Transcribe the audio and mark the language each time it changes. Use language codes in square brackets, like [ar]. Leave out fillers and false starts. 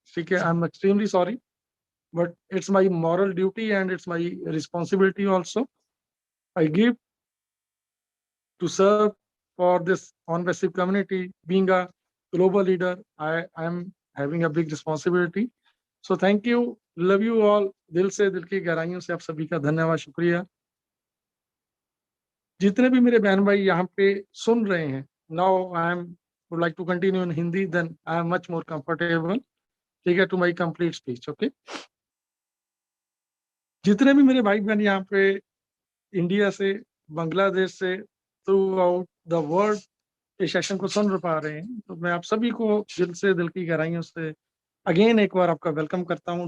[en] Okay, I'm extremely sorry, but it's my moral duty and it's my responsibility also. I give to serve for this on-passive community. Being a global leader, I am having a big responsibility. So thank you, love you all. [hi] दिल से दिल की गहराइयों से आप सभी का धन्यवाद, शुक्रिया। जितने भी मेरे बहन भाई यहाँ पे सुन रहे हैं, [en] now I am would like to continue in Hindi, then I am much more comfortable. [hi] ठीक है, [en] to my complete speech, okay? [hi] जितने भी मेरे भाई बहन यहाँ पे इंडिया से, बांग्लादेश से, [en] throughout the world [hi] इस सेशन को सुन पा रहे हैं, तो मैं आप सभी को दिल से दिल की गहराइयों से अगेन एक बार आपका वेलकम करता हूँ।